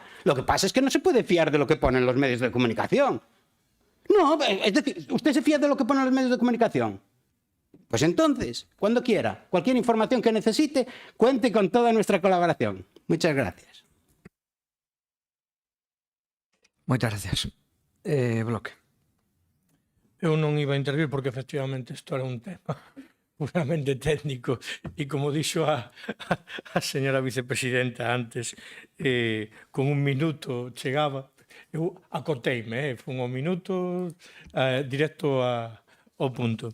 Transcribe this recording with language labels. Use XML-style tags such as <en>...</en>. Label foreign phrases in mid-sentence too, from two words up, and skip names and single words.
<es>Lo que pasa es que no se puede fiar de lo que ponen los medios de comunicación. No, es decir, ¿usted se fía de lo que ponen los medios de comunicación? Pues entonces, cuando quiera, cualquier información que necesite, cuente con toda nuestra colaboración. Muchas gracias.</es> <gl>Moitas gracias. Bloque. Eu non iba a intervir porque efectivamente isto era un tema puramente técnico e como dixo a señora vicepresidenta antes, con un minuto chegaba, eu acoteime, foi un minuto directo ao punto.</gl>